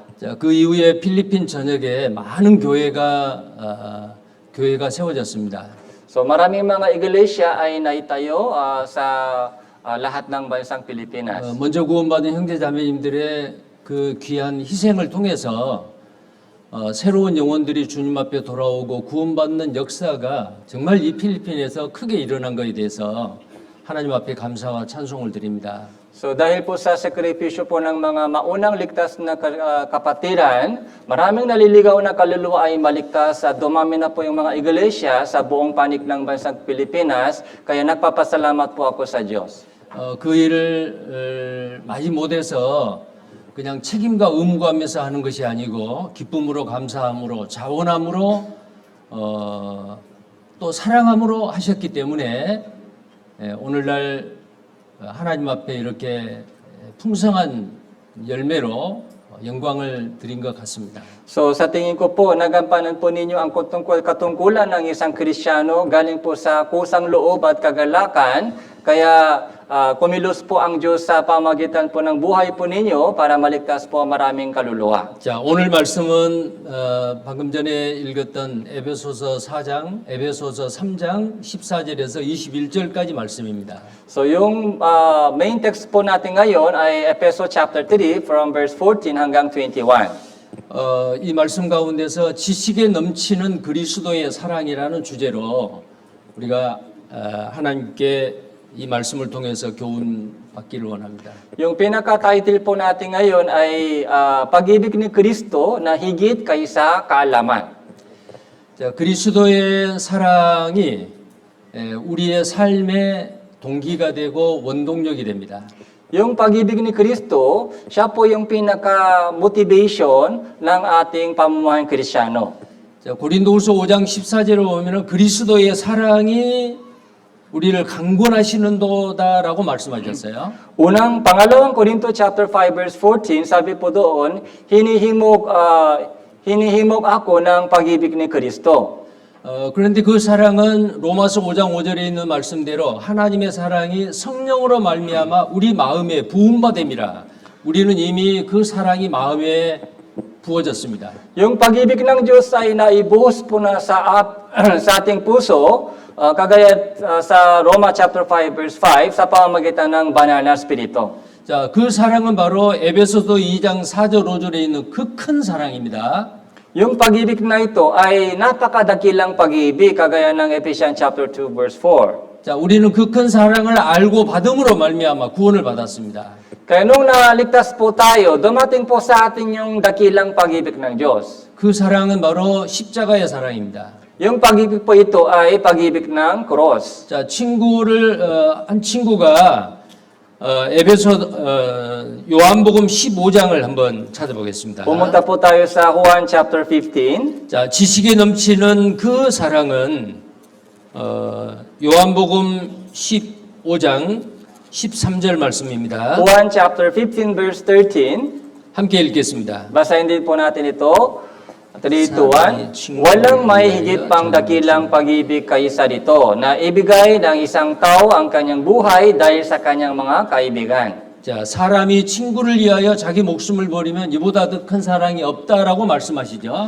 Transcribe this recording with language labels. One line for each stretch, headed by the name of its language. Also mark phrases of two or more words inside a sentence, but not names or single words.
Korean: 자, 그 이후에 필리핀 전역에 많은 교회가 세워졌습니다.
Filipino: So, maraming mga iglesia ay naitayo sa lahat ng bansang Pilipinas.
Korean: 먼저 구원받은 형제 자매님들의 그 귀한 희생을 통해서 새로운 영혼들이 주님 앞에 돌아오고 구원받는 역사가 정말 이 필리핀에서 크게 일어난 것에 대해서 하나님 앞에 감사와 찬송을 드립니다.
Filipino: So dahil po sa sakripisyo po ng mga maunang ligtas na kapatiran, maraming naliligaw na kaluluwa ay maligtas at dumami na po yung mga iglesia sa buong panig ng bansang Pilipinas, kaya nagpapasalamat po ako sa Diyos.
Korean: 그 일을 많이 못해서 그냥 책임과 의무감에서 하는 것이 아니고 기쁨으로 감사함으로 자원함으로 또 사랑함으로 하셨기 때문에 오늘날 하나님 앞에 이렇게 풍성한 열매로 영광을 드린 것 같습니다.
Filipino: So sa tingin ko po, nagampanan po ninyo ang katungkulan ng isang Kristiyano galing po sa kusang loob at kagalakan, kaya kumilos po ang Diyos sa pamagitan po ng buhay po ninyo para maligtas po maraming kaluluwa.
Korean: 자, 오늘 말씀은 방금 전에 읽었던 에베소서 3장 14절에서 21절까지 말씀입니다.
Filipino: So yung main text po natin ngayon ay Efeso
English: chapter 3 from verse 14
Filipino: hanggang 21.
Korean: 이 말씀 가운데서 지식에 넘치는 그리스도의 사랑이라는 주제로 우리가 하나님께 이 말씀을 통해서 교훈 받기를 원합니다.
Filipino: Yung pinaka-title po natin ngayon ay Pag-ibig ni Kristo na higit kaysa kaalaman.
Korean: 자, 그리스도의 사랑이 우리의 삶의 동기가 되고 원동력이 됩니다.
Filipino: Yung pag-ibig ni Kristo, siya po yung pinaka-motivation ng ating pamumuhay Kristiyano.
Korean: 자, 고린도후서 5장 14절을 보면은 그리스도의 사랑이 우리를 강권하시는도다라고 말씀하셨어요.
Filipino: Pangalawang Korinto
English: chapter 5 verse 14,
Filipino: sabi po doon, hinihimok ako ng pag-ibig ni Kristo.
Korean: 그런데 그 사랑은 로마서 5장 5절에 있는 말씀대로 하나님의 사랑이 성령으로 말미암아 우리 마음에 부음받음이라. 우리는 이미 그 사랑이 마음에 부어졌습니다.
Filipino: Yung pag-ibig ng Diyos ay naibuhos po na sa ating puso, kagaya sa Roma
English: chapter 5 verse 5
Filipino: sa pamamagitan ng banal na Espiritu.
Korean: 자, 그 사랑은 바로 에베소서 2장 4절 5절에 있는 그 큰 사랑입니다.
Filipino: Yung pag-ibig na ito ay napakadakilang pag-ibig, kagaya ng Ephesians
English: chapter 2 verse 4.
Korean: 자, 우리는 그 큰 사랑을 알고 받음으로 말미암아 구원을 받았습니다.
Filipino: Kaya nung naligtas po tayo, dumating po sa atin yung dakilang pag-ibig ng Diyos.
Korean: 그 사랑은 바로 십자가의 사랑입니다.
Filipino: Yung pag-ibig po ito ay pag-ibig ng cross.
Korean: 자, 한 친구가 요한복음 15장을 한번 찾아보겠습니다.
Filipino: Pumunta po tayo sa Juan chapter 15.
Korean: 자, 지식에 넘치는 그 사랑은 요한복음 15장 13절 말씀입니다.
Filipino: Juan
English: chapter 15 verse 13.
Korean: 함께 읽겠습니다.
Filipino: Basahin din po natin ito. 3, walang may higit pang dakilang pag-ibig kaysa dito na ibigay ng isang tao ang kanyang buhay dahil sa kanyang mga kaibigan.
Korean: 자, 사람이 친구를 위하여 자기 목숨을 버리면 이보다 더 큰 사랑이 없다라고 말씀하시죠.